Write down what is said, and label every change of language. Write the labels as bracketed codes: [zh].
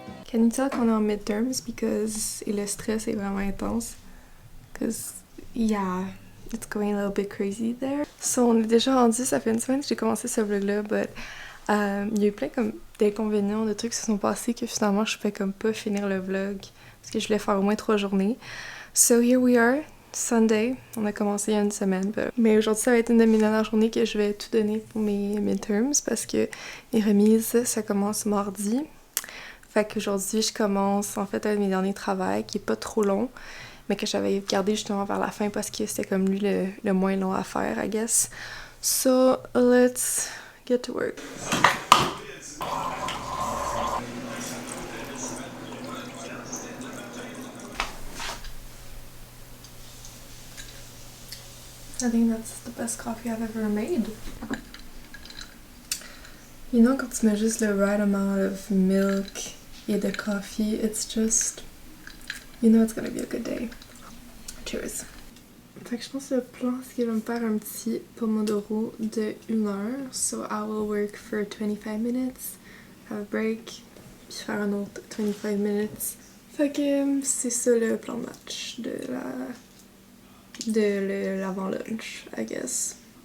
[en] Can you tell [fr] qu'on est en midterms [en] because [fr] le stress est vraiment intense? [en] Because, yeah, it's going a little bit crazy there. [fr] So, on est déjà rendu, ça fait une semaine que j'ai commencé ce vlog-là, [en] but [fr] il y a eu plein comme d'inconvénients, de trucs qui se sont passés que finalement je pouvais comme pas finir le vlog parce que je voulais faire au moins 3 journées. [en] So here we are, Sunday. [fr] On a commencé il y a une semaine. Mais aujourd'hui ça va être une de mes dernières journées que je vais tout donner pour mes midterms parce que mes remises ça commence mardi. Fait qu'aujourd'hui je commence en fait un de mes derniers travaux qui est pas trop long mais que j'avais gardé justement vers la fin parce que c'était comme lui le moins long à faire [en] I guess. So let's get to work. I think that's the best coffee I've ever made. You know, [fr] quand tu mets juste le [en] right amount of milk [fr] et de [en] coffee, it's just, you know it's gonna be a good day. Cheers. [fr] Fait que je pense que le plan, c'est que je vais me faire un petit pomodoro de 1 heure. [en] So I will work for 25 minutes, have a break, [fr] puis faire un autre 25 minutes. Fait que c'est ça le plan de match de l'avant-lunch, [en] I guess.